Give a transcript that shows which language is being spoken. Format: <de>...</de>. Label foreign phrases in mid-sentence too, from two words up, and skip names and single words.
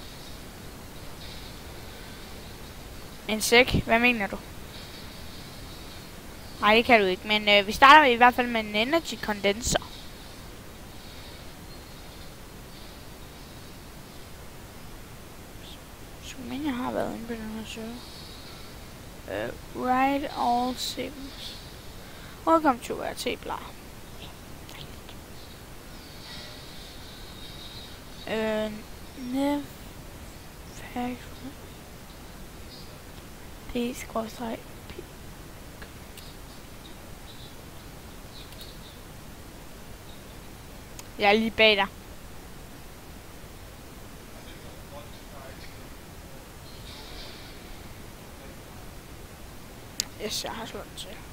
<da>En sæk, hvad mener du? Nej, det kan du ikke, men vi starter i hvert fald med en</da> <en>energy condenser.</en> <da>Men jeg har været inde på den her server.</da> <en>Write all settings. Welcome to RT bla. Nev factory.</en> <da>P-. Jeg er lige bag dig. Yes, jeg har slået den til.</da>